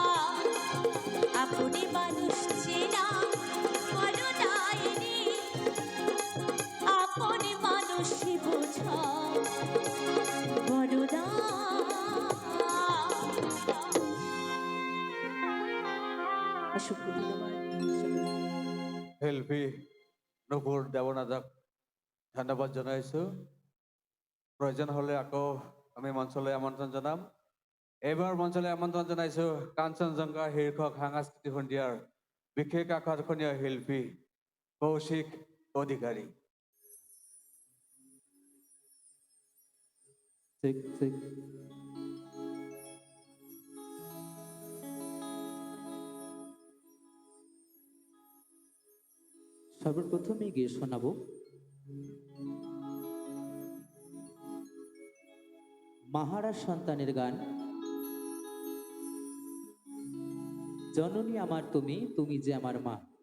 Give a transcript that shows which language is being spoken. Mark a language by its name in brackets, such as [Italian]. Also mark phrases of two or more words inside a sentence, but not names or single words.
[Bangla] আপনি মানুষ চেনা বড় ডাইরি আপনি মানুষ বোঝা বড় দা অসংখ্য ধন্যবাদ [Assamese] শিল্পী নকুৰ দেৱনাথক ধন্যবাদ জনাইছোঁ প্ৰয়োজন হ'লে আকৌ আমি মঞ্চলৈ আমন্ত্ৰণ জনাম এইবাৰ মঞ্চলৈ আমন্ত্ৰণ জনাইছোঁ কাঞ্চনজংঘা শীৰ্ষক সাংস্কৃতিক সন্ধিয়াৰ বিশেষ আকৰ্ষণীয় শিল্পী কৌশিক অধিকাৰী [Bangla] সর্বপ্রথমে গিয়ে শোনাবো মাহারাজ সন্তানের গান জননী আমার তুমি তুমি যে আমার মা